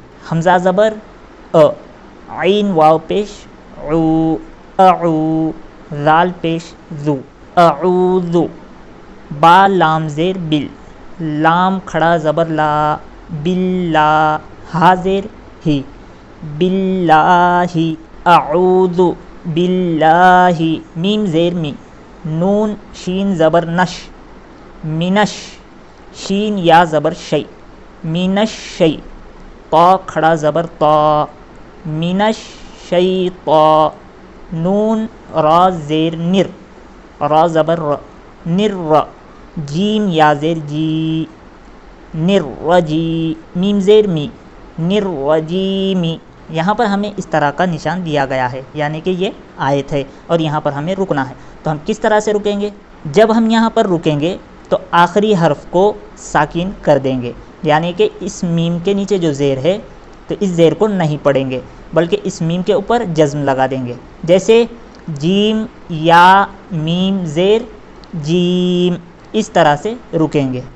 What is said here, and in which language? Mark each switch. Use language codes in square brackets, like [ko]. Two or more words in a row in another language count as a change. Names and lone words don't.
[ur] حمزہ زبر ا، عین واو پیش عو، اعو، ذال پیش ذو، اعوذ، با لام زیر بل، لام کھڑا زبر لا، باللہ، ہا زیر ہی، باللہ، [ar] اعوذ باللہ، [ur] میم زیر می، نون شین زبر نش، منش، شین یا زبر شی، منش شی، طا کھڑا زبر طا، منش شیطا، نون را زیر نر، را زبر ر، نر ر، جیم یا زیر جی، نر رجی، میم زیر می، نر رجیمی۔ یہاں پر ہمیں اس طرح کا نشان دیا گیا ہے، یعنی کہ یہ آیت ہے اور یہاں پر ہمیں رکنا ہے۔ تو ہم کس طرح سے رکیں گے؟ جب ہم یہاں پر رکیں گے تو آخری حرف کو ساکن کر دیں گے، یعنی کہ اس میم کے نیچے جو زیر ہے تو اس زیر کو نہیں پڑھیں گے بلکہ اس میم کے اوپر جزم لگا دیں گے، جیسے جیم یا میم زیر جیم، اس طرح سے رکیں گے۔